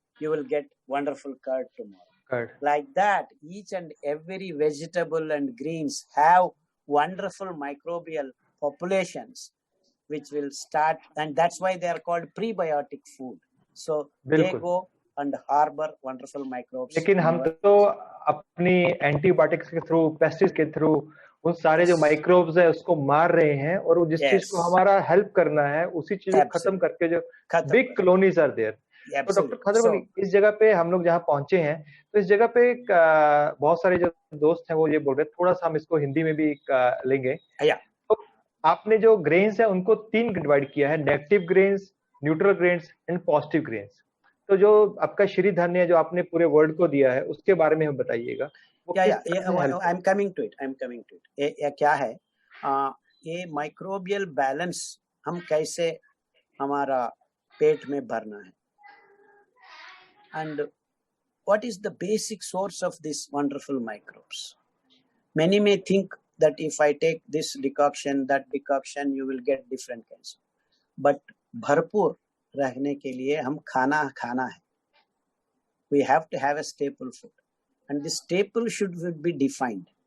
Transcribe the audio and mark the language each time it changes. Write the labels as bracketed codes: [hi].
[en] You will get wonderful curd tomorrow. Curd. Like that, each and every vegetable and greens have wonderful microbial populations which will start, and that's why they are called prebiotic food. So they go and harbor wonderful microbes. [hi] लेकिन हम तो अपनी antibiotics के through, pesticides के through उन सारे जो microbes है उसको मार रहे हैं, और वो जिस चीज को हमारा हेल्प करना है उसी चीज को खत्म करके जो [en] Big colonies are there. [hi] तो डॉक्टर खादर, इस जगह पे हम लोग जहाँ पहुंचे हैं, तो इस जगह पे बहुत सारे जो दोस्त हैं वो ये बोल रहे हैं, थोड़ा सा हम इसको हिंदी में भी लेंगे। तो आपने जो ग्रेन्स है उनको 3 डिवाइड किया है, negative grains, neutral grains and positive grains. तो जो आपका श्री धन्य जो आपने पूरे वर्ल्ड को दिया है उसके बारे में हम बताइएगा। [en] I am coming to it. [hi] ये क्या है, ये माइक्रोबियल बैलेंस हम कैसे हमारा पेट में भरना है, [en] and what is the basic source of this wonderful microbes. Many may think that if I take this decoction, that decoction, you will get different kinds, but [hi] भरपूर रहने के लिए हम खाना है. [en] We have to have a staple food, and the staple should be defined.